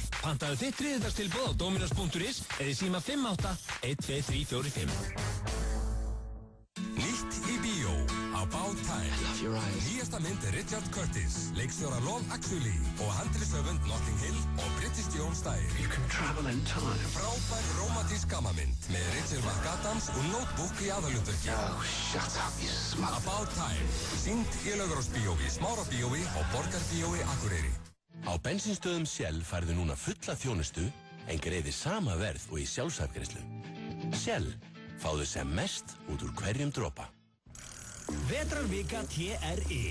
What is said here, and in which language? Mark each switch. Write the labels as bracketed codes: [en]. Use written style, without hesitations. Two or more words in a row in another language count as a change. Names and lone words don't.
[is] Pantaðu þitt þriðjudagstilboð á dominos.is eða síma 58-12345. Nýtt í bíó á About Time. Nýjasta mynd er Richard Curtis, leikstjóra Love Actually og handriðshöfund Notting Hill og British Jones Style. [en] You can travel in time. [is] Frábær rómatísk gammamynd með Rachel McAdams og Notebook í aðalhlutverki. [en] Oh, shut up, you smug. About Time. [is] Sýnd í Laugarásbíói, Smárabíói og Borgarbíói Akureyri. Á bensinstöðum Shell færðu núna fulla þjónustu en greiði sama verð og í sjálfsafgreiðslu. Shell, fáðu sem mest út úr hverjum dropa. Vetrarvika TRI.